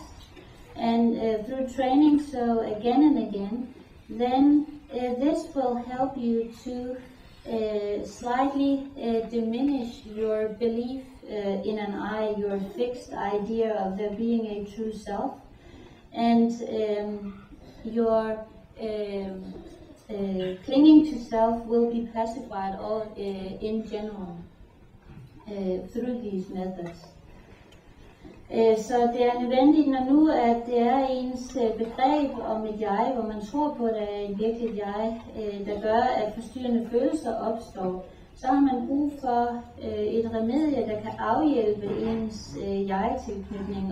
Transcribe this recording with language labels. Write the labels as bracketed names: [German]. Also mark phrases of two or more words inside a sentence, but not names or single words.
[English] And through training so again and again, then this will help you to slightly diminish your belief in an I, your fixed idea of there being a true self, and your clinging to self will be pacified all in general through these methods. [Danish] Så det er nødvendigt, når nu at det er ens begreb om et jeg, hvor man tror på, at der er et virkeligt jeg, der gør, at forstyrrende følelser opstår, så har man brug for et remedie, der kan afhjælpe ens jeg-tilknytning.